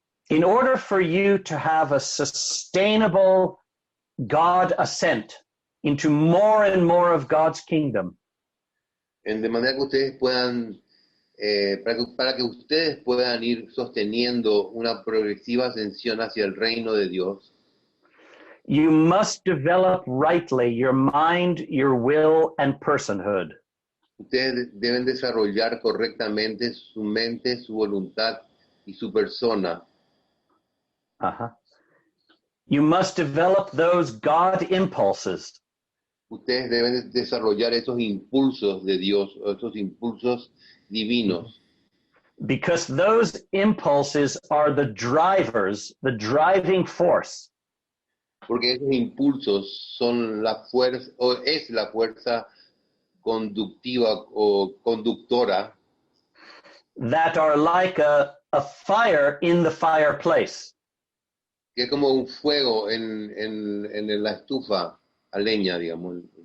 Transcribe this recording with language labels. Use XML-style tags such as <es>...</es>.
<en>In order for you to have a sustainable God ascent into more and more of God's kingdom,</en> <es>De manera que ustedes puedan, para que ustedes puedan ir sosteniendo una progresiva ascensión hacia el reino de Dios,</es> <en>you must develop rightly your mind, your will, and personhood.</en> <es>ustedes deben desarrollar correctamente su mente, su voluntad y su persona. Uh-huh.</es> <en>You must develop those God impulses.</en> <es>Ustedes deben desarrollar esos impulsos de Dios, esos impulsos divinos,</es> <en>Because those impulses are the drivers, the driving force</en> <es>porque esos impulsos son la fuerza, o es la fuerza conductiva o conductora</es> <en>that are like a fire in the fireplace.</en> <es>que es como un fuego en la estufa a leña, digamos.</es>